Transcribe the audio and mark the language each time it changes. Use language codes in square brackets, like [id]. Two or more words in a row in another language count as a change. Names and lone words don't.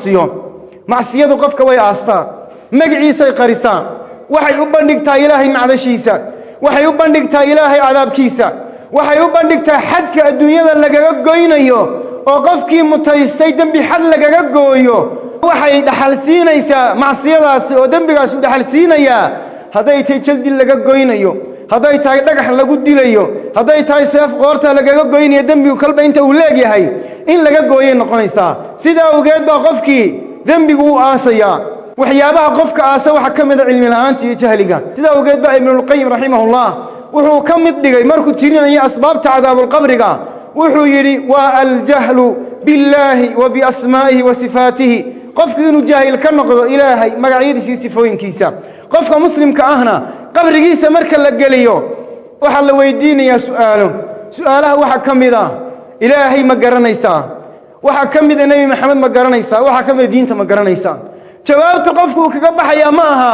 [so] macsiyadu qofka way aastaa magaciisa ay qarisaa waxay u bandhigtaa Ilaahay macdashiisa waxay u bandhigtaa Ilaahay cadaabkiisa waxay u bandhigtaa xadka adduunyada lagaga goynayo oo qofkii mutaystay dambi xad lagaga gooyo waxay dhaxal siinaysaa macsiyadaas oo dambigaas u dhaxal siinaya haday tay jaldi laga goynayo haday tahay dhagax lagu dilayo haday tahay seef qoorta lagaga goynayo dambigu kalba inta uu leeyahay in laga gooyay noqonaysa sida ogeed baa qofkii dambigu uu aasaya waxyaabaha qofka aasa waxa kamid ah cilmi la'aanta iyo jahliga sida ogeed baa ibn al-qayyim rahimahullah wuxuu kamid dhigay markuu tirinayay asbaabta cadaabul qabriga wuxuu yiri [ar] والجهل بالله وبأسمائه وصفاته [so] qofkii inuu jaahil ka noqdo Ilaahay magacyadiisa iyo sifooyinkiisa qofka muslimka ahna qabrigiisa marka la geliyo waxa la weydiinayaa su'aalaha waxa kamid ah Ilaahay ma garanaysaa waxa kamid ah Nabi Maxamed ma garanaysaa waxa kamid diinta ma garanaysaa jawaabta qofku kaga baxaya ma aha